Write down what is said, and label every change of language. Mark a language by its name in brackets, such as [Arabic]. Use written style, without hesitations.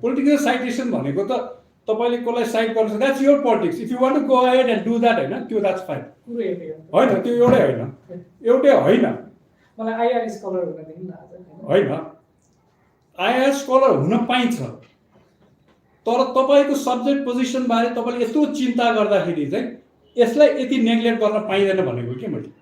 [Nepali] Political citation भनेको त तपाईले कसलाई साइट गर्नुहुन्छ, [English] that's your politics. If you want to go ahead and do that, [Nepali] हैन, त्यो [English] that's fine. [Nepali] कुरो एउटै हो हैन, त्यो एउटै होइन. मलाई आइआर स्कलर हुन दिनु न आज हैन. आइआर स्कलर हुन पाइन्छ. तर तपाईको सब्जेक्ट पोजिसन बारे तपाईले यस्तो चिन्ता गर्दाखेरि चाहिँ यसलाई यति नेग्लेक्ट गर्न पाइदैन भनेको के मैले.